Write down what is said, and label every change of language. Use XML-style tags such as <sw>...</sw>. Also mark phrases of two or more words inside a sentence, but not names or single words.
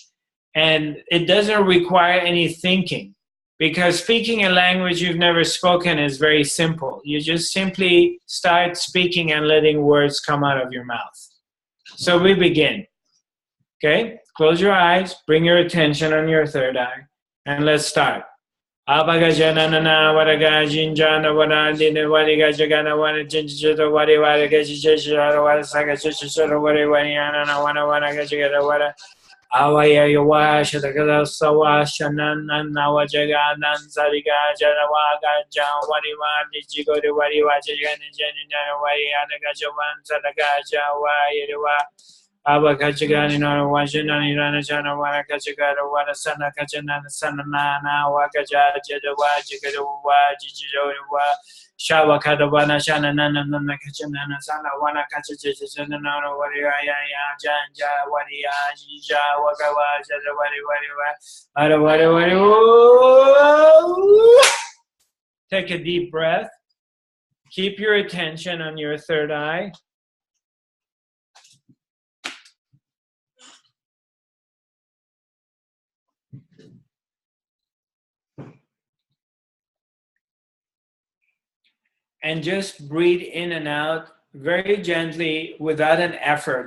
<en>And it doesn't require any thinking, because speaking a language you've never spoken is very simple. You just simply start speaking and letting words come out of your mouth. So we begin. Okay? Close your eyes, bring your attention on your third eye, and let's start. Abagajanana Waraga Jinjana Wanadina Wariga Jagana Wana Jinjata Wari Waraga Jishara Warasaka Shishara Wari Wariana Wana Gajagata Wara Awaya Yawa Shatakala Sawa Shanan Nawajaganan Zariga Jarawaga Jan Wariwa Jigo Wari Wajagan Janina Wariana Gajawan Sadagaja Waywa Abakachagani no Wajanani Ranajana Warakachagara Warasana Kachanana Sanana Wakaja Jadawa Jijowa Shawakadabana Shana Nana Kachanana Sana Wanakachana Waria Janja Waria Jija Wakawa Jadawari Wari. Take a deep breath. Keep your attention on your third eye. And just breathe in and out very gently without an effort.</en>